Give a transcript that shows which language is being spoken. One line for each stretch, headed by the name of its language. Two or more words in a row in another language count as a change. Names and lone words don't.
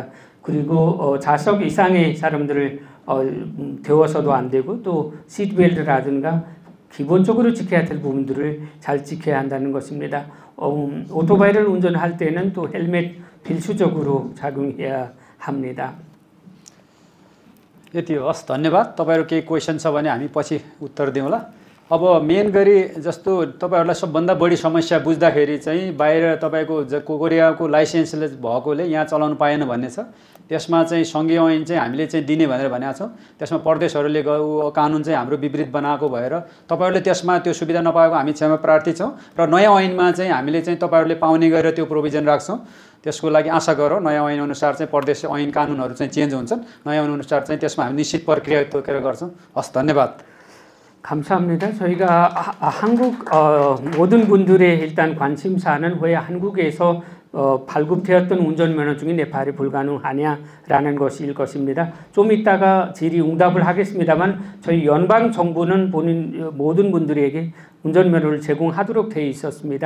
Korean: 그리고 좌석 이상의 사람들을 태워서도 안 되고 또 시트벨트라든가 기본적으로 지켜야 될 부분들을 잘 지켜야 한다는 것입니다. 오토바이를 운전할 때는 또 헬멧 필수적으로 착용해야 합니다.
Nepali: यति होस्, धन्यवाद। तपाईहरु केही क्वेशन छ भने हामी पछि उत्तर दिउँला। अब मेन गरी जस्तो तपाईहरुलाई सबभन्दा बढी समस्या बुझ्दाखेरि चाहिँ बाहिर तपाईको कोरियाको लाइसेन्सले भएकोले यहाँ चलाउनु पाएन भन्ने छ। त्यसमा चाहिँ संघीय ऐन चाहिँ हामीले चाहिँ दिने भनेर भनेका छौं। त्यसमा प्रदेशहरुले कानुन चाहिँ हाम्रो विपरीत बनाएको भएर तपाईहरुले त्यसमा त्यो सुविधा नपाएको हामी क्षमा प्रार्थी छौं र नयाँ ऐनमा चाहिँ हामीले चाहिँ तपाईहरुले पाउने गरेर त्यो प्रोभिजन राख्छौं। त्यसको लागि आशा गरौँ नयाँ ऐन अनुसार चाहिँ प्रदेश ऐन कानुनहरु चाहिँ चेन्ज हुन्छन्। नयाँ ऐन अनुसार चाहिँ त्यसमा हामी निश्चित प्रक्रिया तोकेर गर्छौं। हस्, धन्यवाद।
Korean: 감사합니다. 저희가 한국 모든 분들의 일단 관심사는 왜 한국에서 발급되었던 운전면허 중에 내팔이 불가능하냐라는 것일 것입니다. 좀 이따가 질의응답을 하겠습니다만 저희 연방정부는 모든 분들에게 운전면허를 제공하도록 되어 있었습니다.